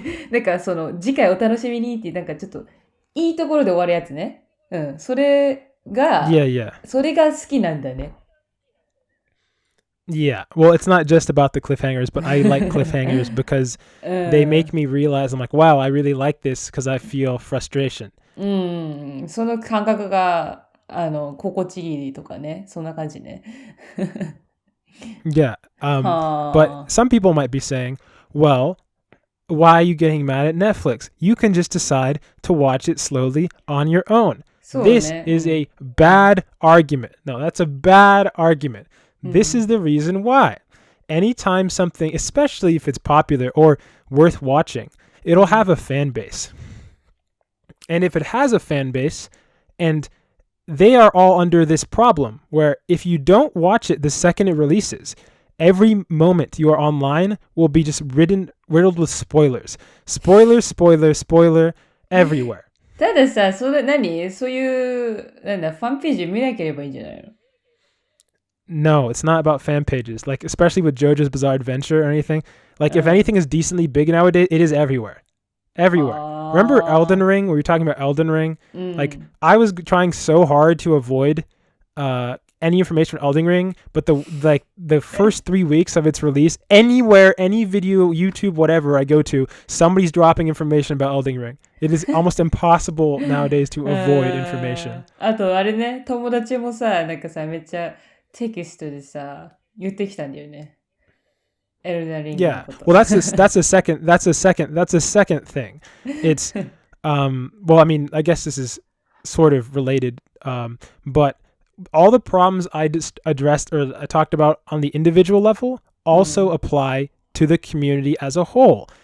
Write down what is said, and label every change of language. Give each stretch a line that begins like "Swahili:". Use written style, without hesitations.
Japanese: なんか次回お楽しみにってなんかちょっといいところで終わるやつね。それが、それが好きなんだね。
English: Yeah, well, it's not just about the cliffhangers, but I like cliffhangers because they make me realize, I'm like, wow, I really like this because I feel frustration.
Japanese: その感覚が心地いいとかね、そんな感じね。
English: Yeah, but some people might be saying, well, why are you getting mad at Netflix? You can just decide to watch it slowly on your own. This is a bad argument. No, that's a bad argument. This is the reason why. Anytime something, especially if it's popular or worth watching, it'll have a fan base. And if it has a fan base, and they are all under this problem where if you don't watch it the second it releases, every moment you are online will be just riddled with spoilers. Spoiler, everywhere.
Japanese: たださ、そういうファンページ見なければいいんじゃないの?
English: No, it's not about fan pages. Like, especially with JoJo's Bizarre Adventure or anything. Like, if anything is decently big nowadays, it is everywhere. Everywhere. Remember Elden Ring? We were talking about Elden Ring. Like, I was trying so hard to avoid any information on Elden Ring, but the first 3 weeks of its release, anywhere, any video, YouTube, whatever I go to, somebody's dropping information about Elden Ring. It is almost impossible nowadays to avoid information.
Japanese: あとあれね、友達もさ、なんかさ、めっちゃテキストでさ、言ってきたんだよね。
English: Yeah, well, that's a second thing. It's well, I mean, I guess this is sort of related, but all the problems I just addressed or I talked about on the individual level also apply to the community as a whole.